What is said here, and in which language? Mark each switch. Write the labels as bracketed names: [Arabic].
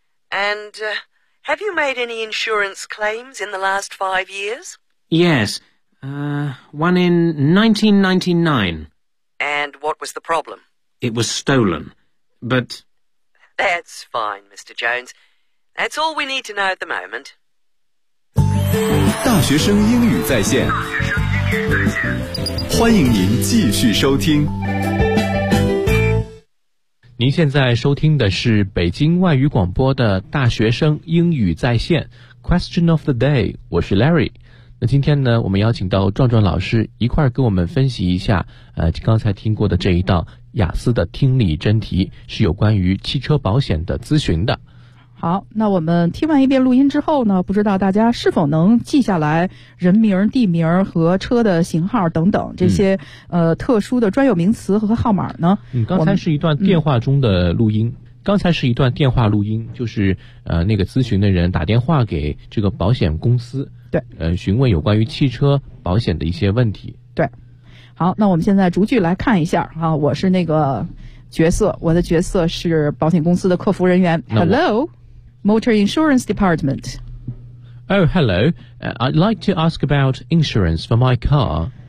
[English] And, have you made any insurance claims in the last 5 years? Yes. One in 1999. And what was the problem? It was stolen. But... That's fine, Mr. Jones. That's all we need to know at the moment. [Chinese] 大学生英语在线，欢迎您继续收听。您现在收听的是北京外语广播的大学生英语在线 Question of the Day， 我是 Larry。那今天呢，我们邀请到壮壮老师一块儿跟我们分析一下刚才听过的这一道雅思的听力真题，是有关于汽车保险的咨询的。好，那我们听完一遍录音之后呢，不知道大家是否能记下来人名、地名和车的型号等等这些特殊的专有名词和号码呢？刚才是一段电话中的录音，刚才是一段电话录音，就是那个咨询的人打电话给这个保险公司，对，询问有关于汽车保险的一些问题。对，好，那我们现在逐句来看一下啊，我是那个。角色，我的角色是保险公司的客服人员。 [English] Hello, Motor Insurance Department. Oh, hello. I'd like to ask about insurance for my car.